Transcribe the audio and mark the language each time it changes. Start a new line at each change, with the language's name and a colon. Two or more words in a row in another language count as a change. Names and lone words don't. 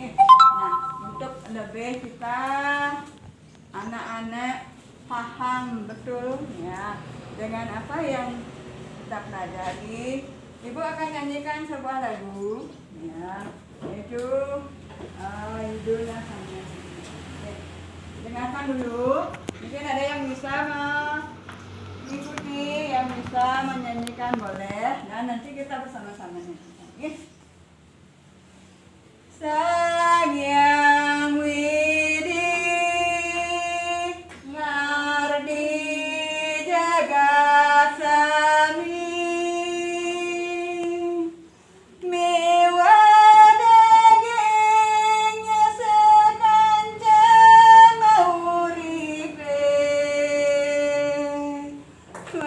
Indonesian: Nah, untuk lebih kita anak-anak paham betul ya dengan apa yang kita pelajari, Ibu akan nyanyikan sebuah lagu ya, yaitu Idullah Sang. Dengarkan dulu, mungkin ada yang bisa mengikuti, yang bisa menyanyikan boleh, dan nanti kita bersama-sama nyanyikan.
Balinese: Sang Hyang Widi ngardi jagat sami miwadagingnya sekancang mauripe